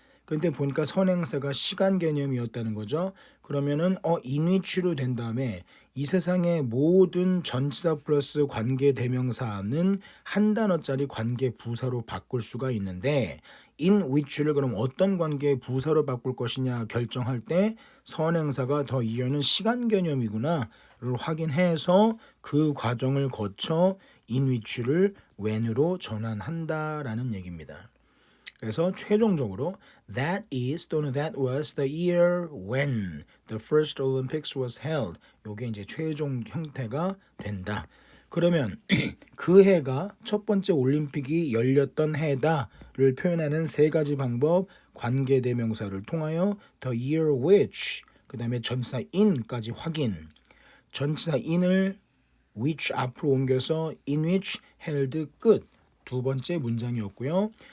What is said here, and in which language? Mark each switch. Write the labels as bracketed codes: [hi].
[ko] 근데 보니까 선행사가 시간 개념이었다는 거죠. 그러면은 인위치로 된 다음에 이 세상의 모든 전치사 플러스 관계대명사는 한 단어짜리 관계부사로 바꿀 수가 있는데 [en] in which [ko] 를 그럼 어떤 관계부사로 바꿀 것이냐 결정할 때 선행사가 더 이어는 시간 개념이구나를 확인해서 그 과정을 거쳐 in which를 when으로 전환한다라는 얘기입니다. 그래서 최종적으로 [en] that is 또는 that was the year when the first Olympics was held. [ko] 요게 이제 최종 형태가 된다. 그러면 그 해가 첫 번째 올림픽이 열렸던 해다를 표현하는 세 가지 방법 관계대명사를 통하여 [en] the year which [ko] 그 다음에 전치사 in까지 확인 전치사 in을 which 앞으로 옮겨서 [en] in which held [ko] 끝 두 번째 문장이었고요.